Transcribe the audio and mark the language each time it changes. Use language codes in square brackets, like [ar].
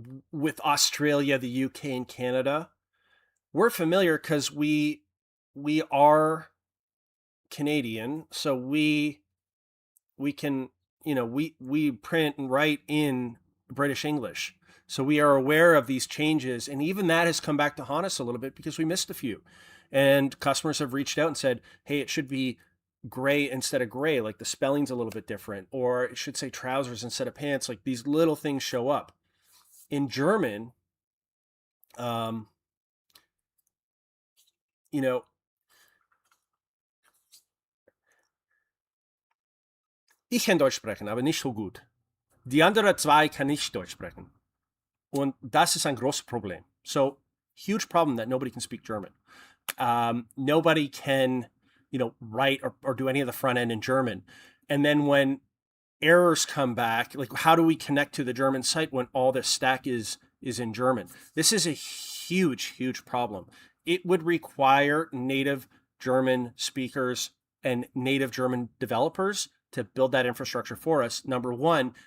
[en] With Australia, the UK, and Canada, we're familiar because we are Canadian, so we can, we print and write in British English, so we are aware of these changes, and even that has come back to haunt us a little bit because we missed a few, and customers have reached out and said, hey, it should be gray instead of gray, like the spelling's a little bit different, or it should say trousers instead of pants. Like, these little things show up. In German, [de] ich kann Deutsch sprechen, aber nicht so gut. Die anderen 2 kann nicht Deutsch sprechen. Und das ist ein großes Problem. [en] So, huge problem that nobody can speak German. Nobody can, write or do any of the front end in German. And then when errors come back, like, how do we connect to the German site when all the stack is in German? This is a huge problem. It would require native German speakers and native German developers to build that infrastructure for us, number one.